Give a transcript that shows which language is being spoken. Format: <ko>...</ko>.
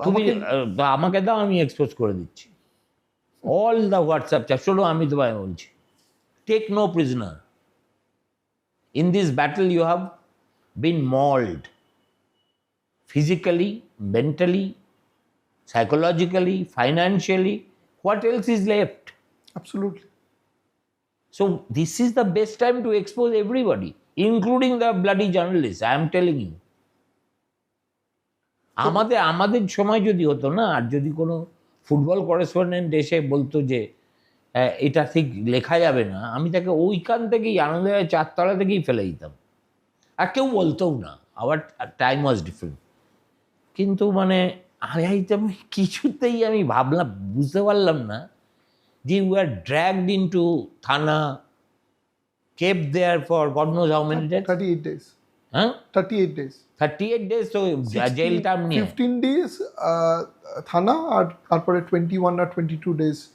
<bn>তুমি আমাকে দাও, আমি এক্সপোজ করে দিচ্ছি</bn> <en>All the WhatsApp chat.</en> <bn>শোনো, আমি তোমায় বলছি,</bn> <en>Take no prisoner. In this battle you have been mould physically, mentally, psychologically, financially. What else is left? Absolutely. So this is the best time to expose everybody, including the bloody journalists. I am telling you.</en> <bn>আমাদের সময় যদি হতো না, আর যদি কোনো football correspondent এসে বলতো যে এটা ঠিক লেখা যাবে না, আমি তাকে ওইখান থেকেই আনন্দবাজার 4 তলা থেকেই ফেলে দিতাম, আর কেউ বলতেও না।</bn> <en>Our time was different.</en> <bn>কিন্তু মানে আমি কিছুতেই আমি ভাবলাম, বুঝতে পারলাম না যে</bn> <en>we were dragged into Thana, kept there for God knows how many days. 38 days.</en> <bn>হ্যাঁ,</bn> <en>38 days.</en> <bn>38 days তো জেল টার্ম নিয়ে। 15 days থানা, আর তারপরে 21 আর 22 days।</bn>